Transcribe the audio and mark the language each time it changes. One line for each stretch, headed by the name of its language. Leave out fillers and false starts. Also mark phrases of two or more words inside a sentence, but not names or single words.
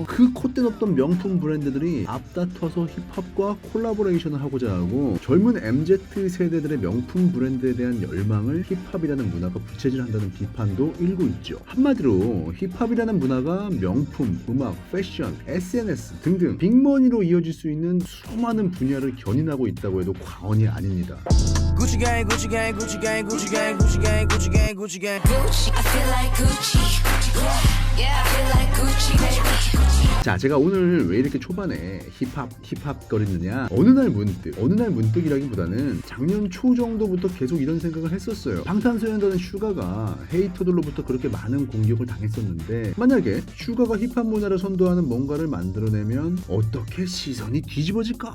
Korean: 그 콧대 높던 명품 브랜드들이 앞다퉈서 힙합과 콜라보레이션을 하고자 하고 젊은 MZ 세대들의 명품 브랜드에 대한 열망을 힙합이라는 문화가 부채질한다는 비판도 일고 있죠. 한마디로 힙합이라는 문화가 명품, 음악, 패션, SNS 등등 빅머니로 이어질 수 있는 수많은 분야를 견인하고 있다고 해도 과언이 아닙니다.
English: Gucci gang, Gucci gang, Gucci gang, Gucci gang, Gucci gang, Gucci gang, Gucci gang. Gucci, I feel like Gucci. Yeah, I feel like Gucci, baby.
Korean: 자, 제가 오늘 왜 이렇게 초반에 힙합 거리느냐, 어느 날 문득이라기보다는 작년 초 정도부터 계속 이런 생각을 했었어요. 방탄소년단의 슈가가 헤이터들로부터 그렇게 많은 공격을 당했었는데 만약에 슈가가 힙합 문화를 선도하는 뭔가를 만들어내면 어떻게 시선이 뒤집어질까?